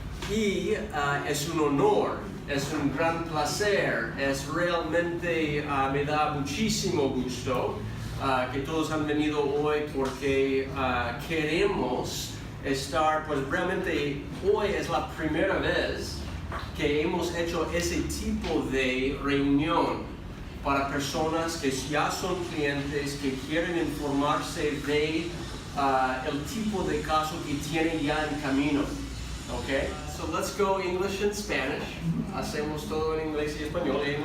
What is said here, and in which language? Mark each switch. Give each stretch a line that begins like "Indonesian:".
Spanish: Y es un honor, es un gran placer, es realmente, me da muchísimo gusto que todos han venido hoy porque queremos estar, pues realmente hoy es la primera vez que hemos hecho ese tipo de reunión para personas que ya son clientes, que quieren informarse de el tipo de caso que tienen ya en camino.
English: Okay, so let's go English and Spanish.
Spanish: Hacemos todo en inglés y español.